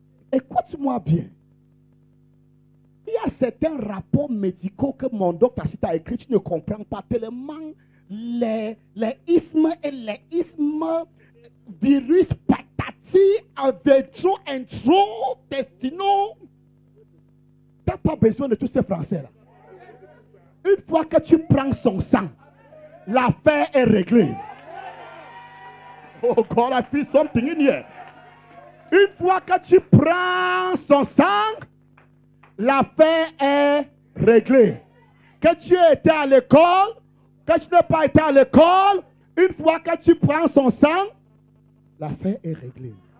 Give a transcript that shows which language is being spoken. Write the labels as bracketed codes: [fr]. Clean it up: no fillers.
[fr] Écoute-moi bien. Il y a certains rapports médicaux que mon docteur a écrit, tu ne comprends pas tellement les ismes et les ismes, virus, patati, avétro, intro, testino. Tu n'as pas besoin de tous ces français-là. Une fois que tu prends son sang, l'affaire est réglée. [en] Oh God, I feel something in here. [fr] Une fois que tu prends son sang, l'affaire est réglée. Que tu aies été à l'école, que tu n'aies pas été à l'école, une fois que tu prends son sang, l'affaire est réglée.